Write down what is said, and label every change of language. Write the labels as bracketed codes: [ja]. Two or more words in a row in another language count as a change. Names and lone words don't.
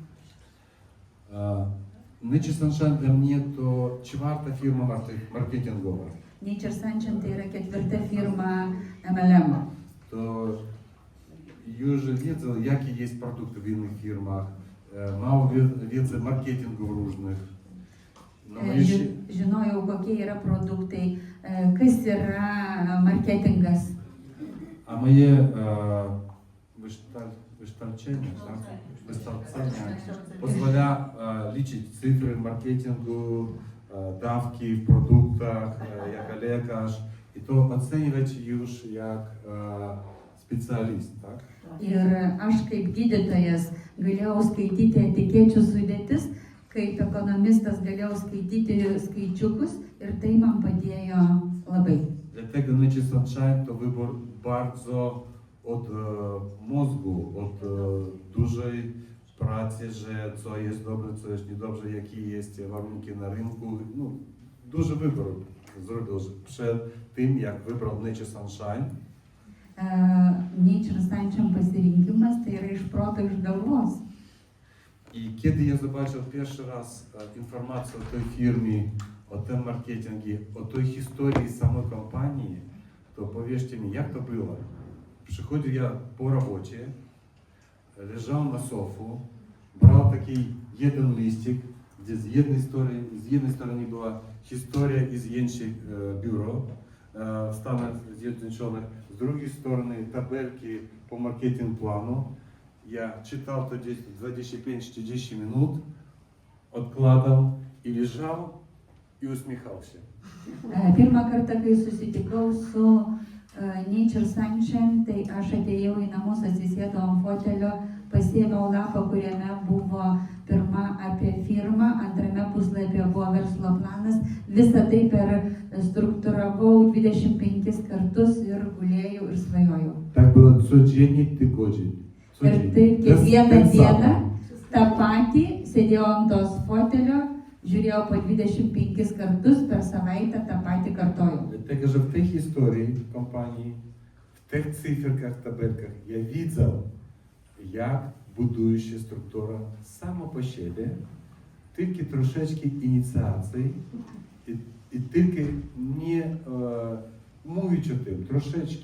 [pl] Nature Sunshine dla mnie to czwarta firma marketingowa. [lt] Nature Sunshine tai yra ketvirta firma MLM. [pl] To już wiedzą, jakie jest produkty w innych firmach, mało wiedzy marketingów różnych. No, [lt] Žinojau, kokie yra produktai, kas yra marketingas. [pl] a moje wykształcenie pozwala liczyć cyfry marketingu, dawki w produktach, jako lekarz i to oceniać już jak specjalist, tak? [lt] Ir aš kaip gydytojas galėjau skaityti etikečių sudėtis, kaip ekonomistas galėjau skaityti skaičiukus ir tai man padėjo labai. [pl] Dlatego Nature Sunshine to wybór bardzo od mózgu, od dużej pracy, że co jest dobre, co jest niedobrze, jakie jest warunki na rynku. No, duży wybór zrobił przed tym, jak wybrał Nature Sunshine. [lt] Nature Sunshine pasirinkimas tai yra iš proto, iš galvos. [pl] I kiedy ja zobaczył pierwszy raz informację o tej firmie, o tym marketingu, o tej historii samej kompanii, to powiedzcie mi, jak to było. Przychodził ja po robocie, leżał na sofu, brał taki такий jeden listik, gdzie z jednej strony była historia i zdjęcie biuro w Stanach Zjednoczonych, z drugiej strony tabelki po marketing planu. Ja czytał to gdzieś 25-30 minut, odkładał i leżał i uśmiechał się. [lt] Pirmą kartą, kai susitikau su Nature Sunshine, tai aš atėjau į namus, atsisėdau ant fotelio, pasiėmiau lapą, kuriame buvo pirma apie firmą, antrame puslapyje buvo verslo planas. Visą tai struktūravau 25 kartus ir gulėjau ir svajojau. [pl] Tak było codziennie, tygodnie. [lt] Ir taip kiekvieną dieną tą patį sėdėjau ant tos fotelio, žiūrėjau po 25 kartus per savaitę, tą patį kartojau. [pl] Dlatego, że w tej historii kompanii, w tych cyferkach, tabelkach ja widział, jak buduje się struktura samo po siebie, tylko troszeczkę inicjacji i tylko nie mówić o tym, troszeczkę.